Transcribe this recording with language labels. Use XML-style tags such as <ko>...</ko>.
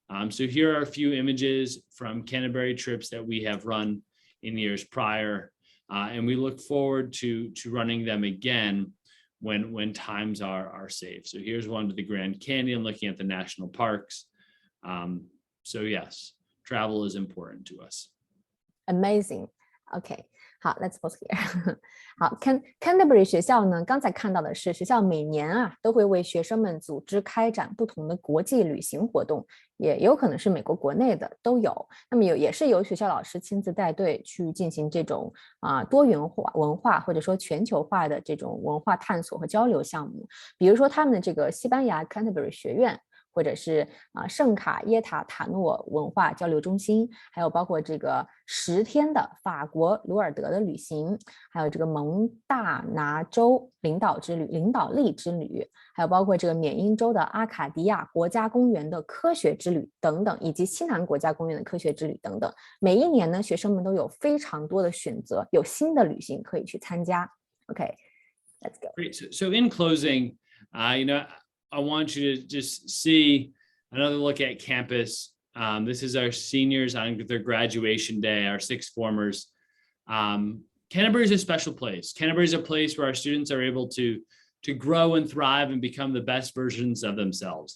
<en>So here are a few images from Canterbury trips that we have run in years prior, and we look forward to running them again when times are safe. So here's one to the Grand Canyon, looking at the national parks. So yes, travel is important to us. Amazing. Okay.</en> <zh>好 ，</zh> <en>Let's pause here</en> <zh>好 ，Canterbury 学校呢，刚才看到的是学校每年都会为学生们组织开展不同的国际旅行活动，也有可能是美国国内的都有。那么也是由学校老师亲自带队去进行这种多元化文化或者说全球化的这种文化探索和交流项目。比如说他们的这个西班牙 Canterbury 学院，或者是圣卡耶塔塔诺文化交流中心，还有包括这个10天的法国鲁尔德的旅行，还有这个蒙大拿州领导力之旅，还有包括这个缅因州的阿卡迪亚国家公园的科学之旅等等，以及西南国家公园的科学之旅等等。每一年呢，学生们都有非常多的选择，有新的旅行可以去参加。</zh> <en>Okay, let's go. Great. So in closing, I want you to just see another look at campus. This is our seniors on their graduation day, our sixth formers. Canterbury is a special place. Canterbury is a place where our students are able to grow and thrive and become the best versions of themselves.</en>